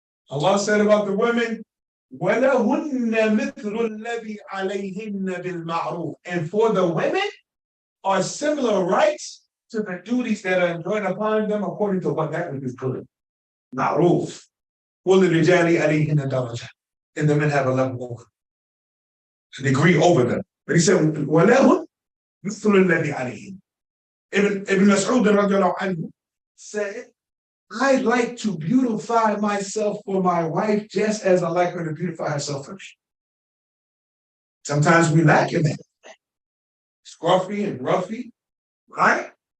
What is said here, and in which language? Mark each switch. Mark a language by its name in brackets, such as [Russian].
[English] Allah said about the women, [Arabic] وَلَهُنَّ مِثْلُ الَّذِي عَلَيْهِنَّ بِالْمَعْرُوفِ. [English] And for the women are similar rights to the duties that are enjoined upon them according to what that is good. [Arabic] Ma'ruf. وَلِلْرِجَالِ عَلَيْهِنَّ دَرَجَةٌ. [English] And the men have a level over. A degree over them. But he said, [Arabic] وَلَهُنْ مِثْلُ الَّذِي عَلَيْهِنَّ. [English] Ibn Mas'ud radiallahu anhu said, I like to beautify myself for my wife just as I like her to beautify herself for me. Sometimes we lack in that. Scruffy and roughy, right?